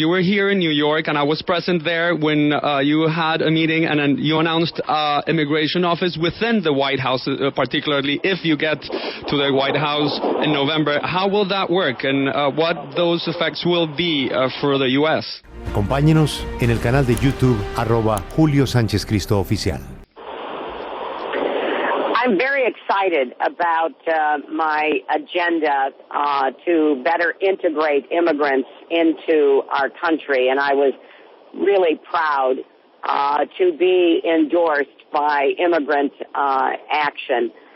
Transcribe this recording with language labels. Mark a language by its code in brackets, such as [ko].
[en] You were here in New York, and I was present there when you had a meeting, and then you announced immigration office within the White House, particularly if you get to the White House in November. How will that work, and what those effects will be for the U.S.? [es] Acompáñenos en el canal de YouTube @Julio Sánchez Cristo Oficial. [en] I'm very excited about my agenda to better integrate immigrants into our country, and I was really proud to be endorsed by Immigrant Action.